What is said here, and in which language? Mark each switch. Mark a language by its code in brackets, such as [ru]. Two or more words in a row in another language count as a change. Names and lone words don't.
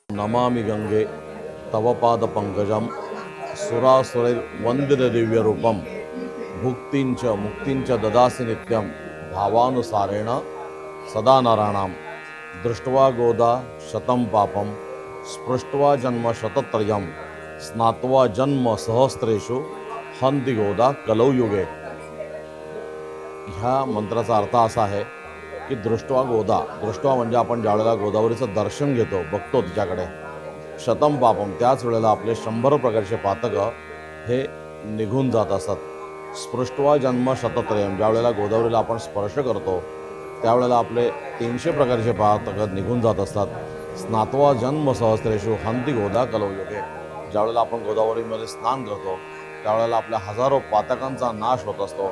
[sa] नमामि गंगे तव पाद पंकजम सुरासुरैर्वन्दित दिव्यरूपम भुक्तिंच मुक्तिंच ददासि नित्यं भावानुसारेण सदा नराणां दृष्ट्वा गोदा शतं पापं स्पृष्ट्वा जन्म शतत्रयं स्नात्वा जन्म सहस्रेषु हन्ति गोदा कलौ युगे। [mr] ह्या मंत्राचा अर्थ असा आहे की [sa] दृष्ट्वा गोदा, [mr] दृष्ट्वा म्हणजे आपण ज्यावेळेला गोदावरीचं दर्शन घेतो, बघतो तिच्याकडे, [sa] शतम पापम [mr] त्याच वेळेला आपले 100 प्रकारचे पातकं हे निघून जात असतात। [sa] स्पृष्ट्वा जन्म शतत्रयम, [mr] ज्यावेळेला गोदावरीला आपण स्पर्श करतो त्यावेळेला आपले 300 प्रकारचे पातकं निघून जात असतात। [sa] स्नात्वा जन्म सहस्रेषु हन्ति गोदा कलौ युगे, [mr] ज्यावेळेला आपण गोदावरीमध्ये स्नान करतो त्यावेळेला आपल्या हजारो पातकांचा नाश होत असतो।